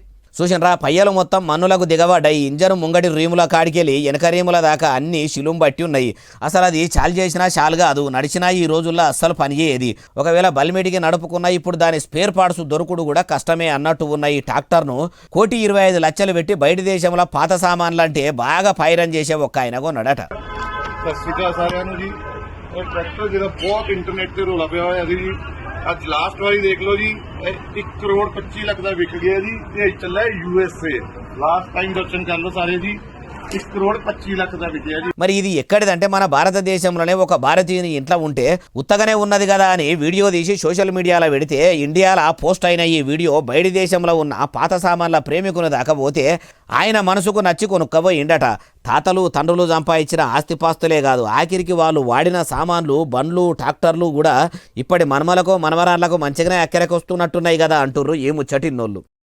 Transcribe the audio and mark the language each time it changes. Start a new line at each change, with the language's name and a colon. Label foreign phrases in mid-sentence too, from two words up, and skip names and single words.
Telugu: చూసినరా, పయ్యలు మొత్తం మన్నులకు దిగబడ్డాయి. ఇంజను ముంగడి రీముల కాడికెళ్ళి వెనక రీముల దాకా అన్ని శిలుం బట్టి ఉన్నాయి. అసలు అది చాలు చేసినా చాలు కాదు, నడిచినా ఈ రోజుల్లో అస్సలు పనిచేయేది. ఒకవేళ బల్మేటికి నడుపుకున్నా ఇప్పుడు దాని
English: spare parts
Telugu: దొరుకుడు కూడా కష్టమే అన్నట్టు ఉన్న ఈ ట్రాక్టర్ను 1,25,00,000 పెట్టి బయట దేశంలో పాత సామాన్లు అంటే బాగా పైరన్ చేసే ఒక ఆయన కొన్నాడట.
Punjabi: ਅੱਜ ਲਾਸਟ ਵਾਰੀ ਦੇਖ ਲਓ ਜੀ 1,25,00,000 ਦਾ ਵਿਕ ਗਿਆ ਜੀ। ਇਹ ਚੱਲਿਆ USA।
English: last time
Punjabi: ਦਰਸ਼ਨ ਕਰ ਲਓ ਸਾਰੇ ਜੀ।
Hindi: 1 करोड़ 25 लाख का बिके जी।
Telugu: మరి ఇది ఎక్కడిదంటే మన భారతదేశంలోనే ఒక భారతీయుని ఇంట్లో ఉంటే ఉత్తగానే ఉన్నది కదా అని వీడియో తీసి
English: social mediaలో
Telugu: పెడితే ఇండియాలో పోస్ట్ అయిన ఈ వీడియో బయటి దేశంలో ఉన్న పాత సామాన్ల ప్రేమికుని దాకా పోతే ఆయన మనసుకు నచ్చి కొనుక్కపోయిండట. తాతలు తండ్రులు సంపాదించిన ఆస్తిపాస్తులే కాదు, ఆఖరికి వాళ్ళు వాడిన సామాన్లు, బండ్లు, ట్రాక్టర్లు కూడా ఇప్పటి మనమలకు మనవరాళ్లకు మంచిగానే అక్కడికి వస్తున్నట్టున్నాయి కదా అంటుర్రు ఈ ముచ్చటిన్నోళ్ళు.